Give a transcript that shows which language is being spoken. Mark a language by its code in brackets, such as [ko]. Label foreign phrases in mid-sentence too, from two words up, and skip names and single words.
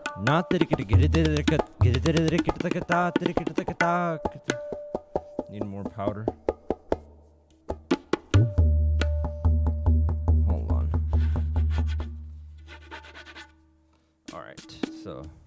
[en] Na tere gere dhere gere dhere ta tere ta. Need more powder. Hold on. All right, so.